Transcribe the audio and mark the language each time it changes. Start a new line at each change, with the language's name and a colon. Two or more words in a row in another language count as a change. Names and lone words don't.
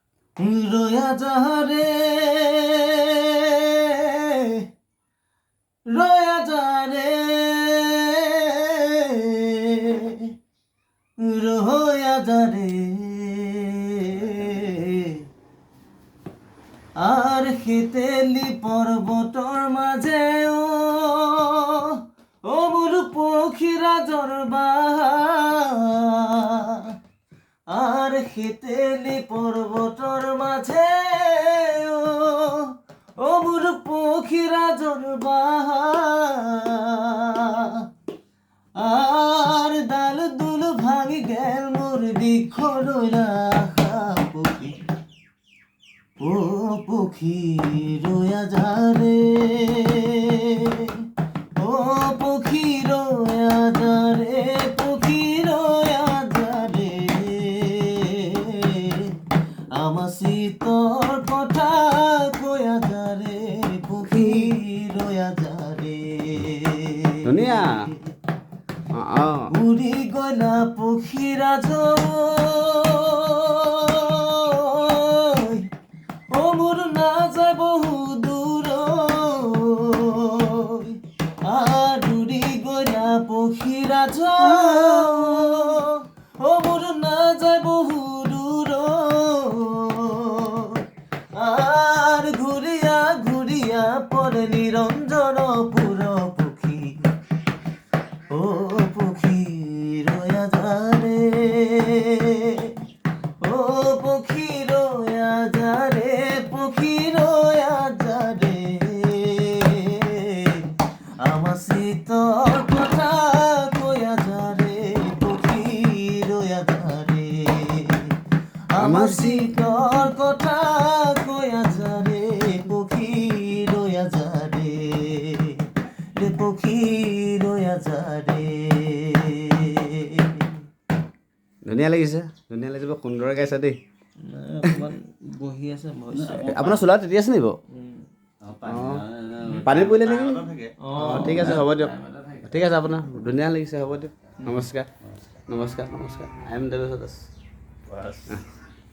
Assamese: রোয়া যারে রোয়া যারে রোয়া যারে আর শীতেলি পৰ্বতৰ মাজে ও মোৰ পক্ষীৰা জৰবা আর শীতেলি পৰ্বতৰ মাজে ও মোৰ পক্ষীৰা জৰবা আর ডাল দুল ভাঙি গেল মোৰ বিখৰলা পক্ষী ও পক্ষী রোয়া যারে ও পক্ষী রোয়া যারে পক্ষী রোয়া যারে আমার শীতর কথা কয়া যারে পক্ষী রোয়া যারে ধুনীয়া উড়ি গলা পক্ষীরা মোৰ না যায় বহু দূৰ আদুৰি গলা পক্ষীৰা মোৰ না যায় বহু দূৰ আর ঘূৰিয়া ঘূৰিয়া পৰে নিৰঞ্জনপুৰ পক্ষী ও পক্ষী রোয়া যারে ও পক্ষী রোয়া যারে পক্ষী রোয়া যারে আমার শীতর কথা কয়া যারে পক্ষী রোয়া যারে আমার শীতর কথা কয়া যারে পক্ষী রোয়া যারে রে পক্ষী রোয়া যারে ধুনীয়া লাগিছে বৰ সুন্দৰ গাইছা দেই অকণমান বহি আছে আপোনাৰ চোলাত তেতি আছে নেকি বাৰু পানী পৰিলে নেকি অঁ ঠিক আছে হ'ব দিয়ক ঠিক আছে আপোনাৰ ধুনীয়া লাগিছে হ'ব দিয়ক নমস্কাৰ নমস্কাৰ নমস্কাৰ
English: I am
Assamese: দেৱেশ্বৰ দাস